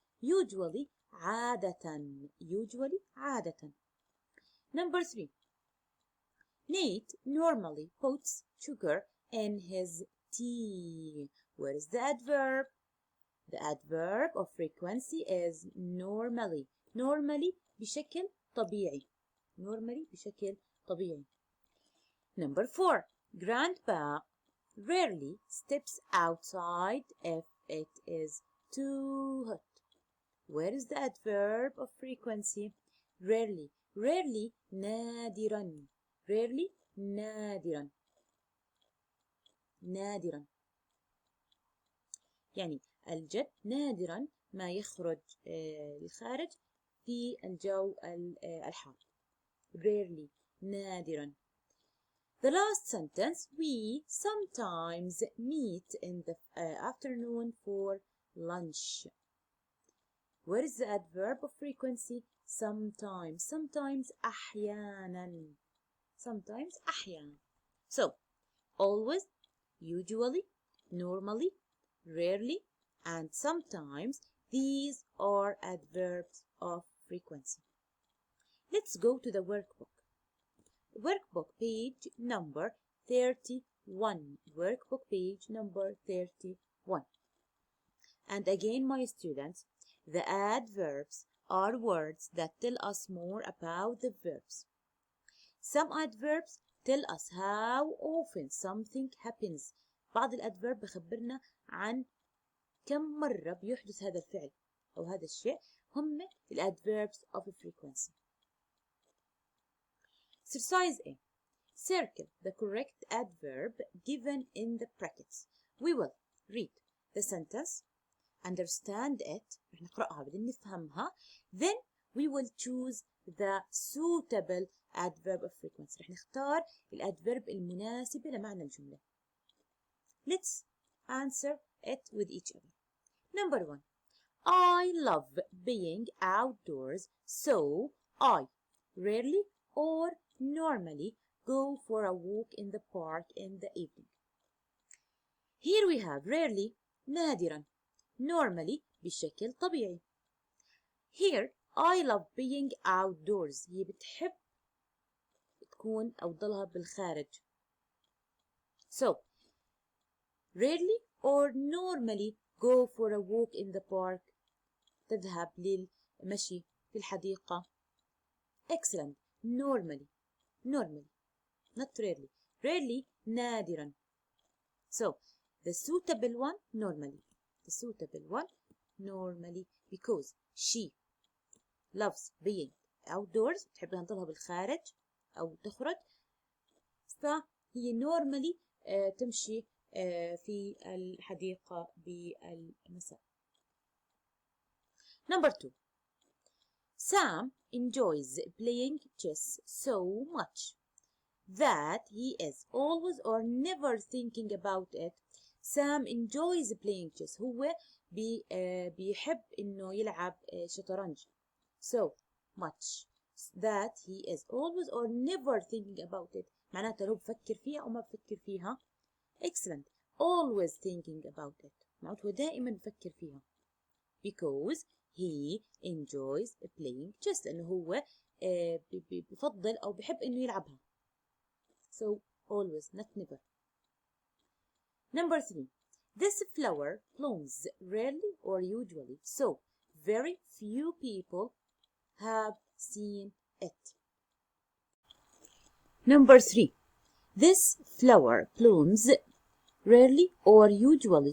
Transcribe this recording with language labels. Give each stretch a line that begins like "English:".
English: Usually,
Arabic: عادة.
English: Usually, عادة. Number 3. Nate normally puts sugar in his tea. Where is the adverb? The adverb of frequency is normally. Normally
Arabic: بشكل طبيعي. Normally بشكل طبيعي.
English: Number 4. Grandpa rarely steps outside if it is too hot. Where is the adverb of frequency? Rarely. Rarely
Arabic: نادرا.
English: Rarely نادرا.
Arabic: نادرا. يعني الجد نادرا ما يخرج للخارج في الجو الحار.
English: Rarely
Arabic: نادرا.
English: The last sentence, we sometimes meet in the afternoon for lunch. Where is the adverb of frequency? Sometimes. Sometimes
Arabic: أحيانا.
English: Sometimes أحيانا. So, always, usually, normally, rarely, and sometimes, these are adverbs of frequency. Let's go to the workbook. Workbook page number 31. Workbook page number 31. And again, my students, the adverbs are words that tell us more about the verbs. Some adverbs tell us how often something happens.
Arabic: بعض الأدفيرب بخبرنا عن كم مرة بيحدث هذا الفعل أو هذا الشيء. هم
English: الأدفيربs of frequency. Exercise A. Circle the correct adverb given in the brackets. We will read the sentence, understand it,
Arabic: رح نقرأها بدنا نفهمها,
English: then we will choose the suitable adverb of frequency.
Arabic: رح نختار الأدفيرب المناسبة لمعنى الجملة.
English: Let's answer it with each other. Number 1. I love being outdoors, so I rarely or normally go for a walk in the park in the evening. Here we have rarely
Arabic: نادرا,
English: normally
Arabic: بشكل طبيعي.
English: Here I love being outdoors,
Arabic: هي بتحب تكون أو تضلها بالخارج.
English: So rarely or normally go for a walk in the park,
Arabic: تذهب للمشي في الحديقة.
English: Excellent. Normally, not rarely. Rarely
Arabic: نادرا.
English: So the suitable one normally. The suitable one normally because she loves being outdoors,
Arabic: تحب أن تضلها بالخارج أو تخرج, فهي normally تمشي في الحديقة بالمساء.
English: Number 2. Sam enjoys playing chess so much that he is always or never thinking about it. Sam enjoys playing chess.
Arabic: هو بيحب إنه يلعب شطرنج.
English: So much that he is always or never thinking about it.
Arabic: معناته لو بفكر فيها أو ما بفكر فيها.
English: Excellent. Always thinking about it.
Arabic: معناته دائما بفكر فيها.
English: Because he enjoys playing chess.
Arabic: لأنه هو بفضل أو بحب إنه يلعبها.
English: So always, not never. Number 3. This flower blooms rarely or usually. So very few people have seen it. Number 3. This flower blooms rarely or usually.